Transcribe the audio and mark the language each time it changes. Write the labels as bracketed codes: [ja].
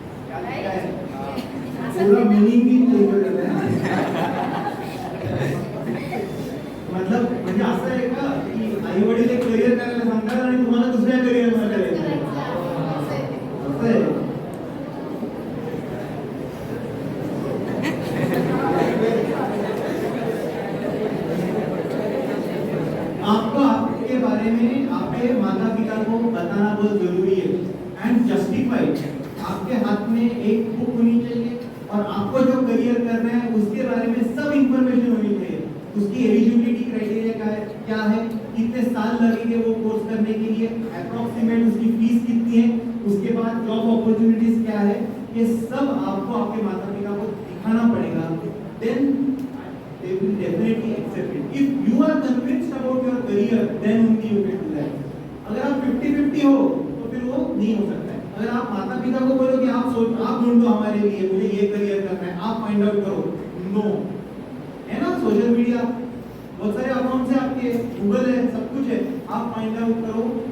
[hi] पूरा मीनिंग भी चेंज हो जाता है। मतलब [mr] म्हणजे असं आहे का की आई वडील एक करियर करायला सांगतात आणि तुम्हाला दुसऱ्या करियर मध्ये करायचं असं आहे। [hi] आपको आपके बारे में आपके माता पिता को बताना बहुत जरूरी है एंड जस्टिफाइड। आपके हाथ में एक बुक होनी चाहिए और आपको जो करियर करना है उसके बारे में सब इंफॉर्मेशन होनी चाहिए। उसकी एलिजिबिलिटी क्राइटेरिया क्या है, कितने साल लगेंगे वो कोर्स करने के लिए, अप्रॉक्सीमेट उसकी फीस कितनी है, उसके बाद जॉब अपॉर्चुनिटीज क्या है, ये सब आपको आपके माता पिता को दिखाना पड़ेगा। Then [en] they will definitely accept it. If you are convinced about your career, then only you can do that. [hi] अगर आप 50-50 हो तो फिर वो नहीं हो सकता है। अगर आप माता पिता को बोलो कि आप ढूंढो हमारे लिए, मुझे ये करियर करना है, आप फाइंड आउट करो, नो है ना। सोशल मीडिया बहुत सारे अकाउंट्स हैं आपके, गूगल है, सब कुछ है, आप फाइंड आउट करो।